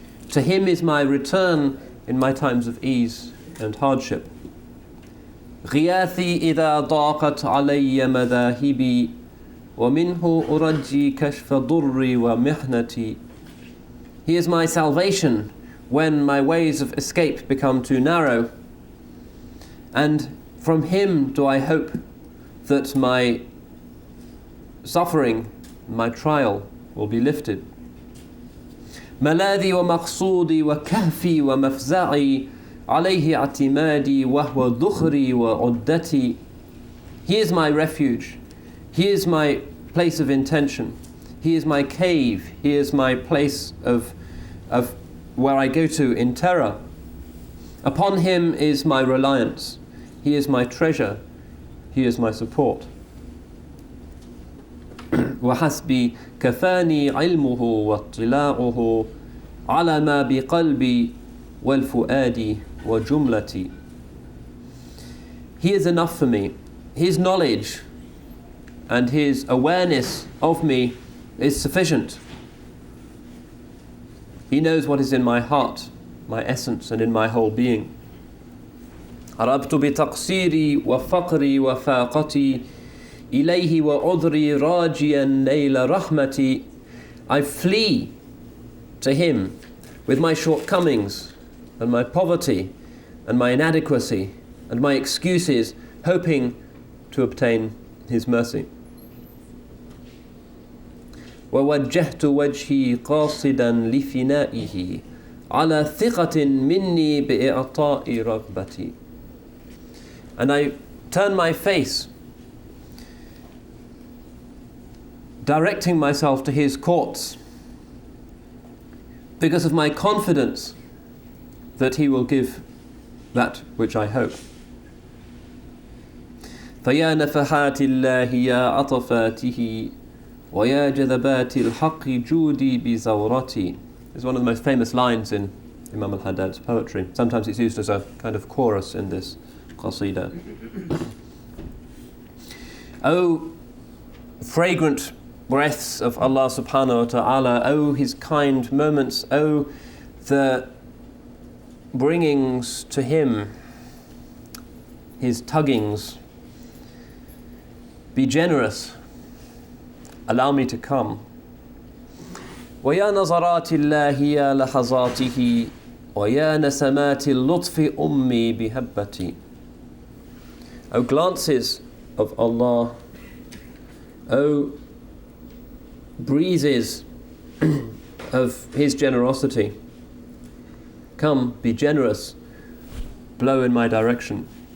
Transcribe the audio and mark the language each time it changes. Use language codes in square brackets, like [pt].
[en] To him is my return in my times of ease and hardship. [ar] غياثي إذا ضاقت علي مذاهبي ومنه أرجي كشف ضري ومحنتي. [en] He is my salvation when my ways of escape become too narrow, and from him do I hope that my suffering, my trial will be lifted. [ar] ملاذي ومقصودي وكهفي ومفزعي عليه اعتمادي وهو ذخري وعدتي. [en] He is my refuge. He is my place of intention. He is my cave. He is my place of where I go to in terror. Upon him is my reliance. He is my treasure. He is my support. [ar] وحسبي كفاني علمه واطلاعه على ما بقلبي والفؤاد وجملتي. [en] He is enough for me. His knowledge and his awareness of me is sufficient. He knows what is in my heart, my essence, and in my whole being. [ar] عربت بتقصيري وفقري وفاقتي إليه وعذري راجيا نيل رحمتي. [en] I flee to him with my shortcomings and my poverty and my inadequacy and my excuses, hoping to obtain his mercy. [ar] ووجهت وجهي قاصدا لفنائه على ثقة مني بإعطاء رغبتي. [en] And I turn my face, directing myself to his courts because of my confidence that he will give that which I hope. [ar] فيا نفحات الله يا عطفاته ويا جذبات الحق جودي بزورتي. [en] It's one of the most famous lines in Imam al-Haddad's poetry. Sometimes it's used as a kind of chorus in this qasida. O fragrant breaths of Allah subhanahu wa ta'ala, O his kind moments, O the bringings to him, his tuggings, be generous, allow me to come. [ar] ويا نظرات الله يا لحظاته ويا نسمات اللطف أمي بهبتي. [en] O glances of Allah, O breezes of his generosity, come, be generous, blow in my direction.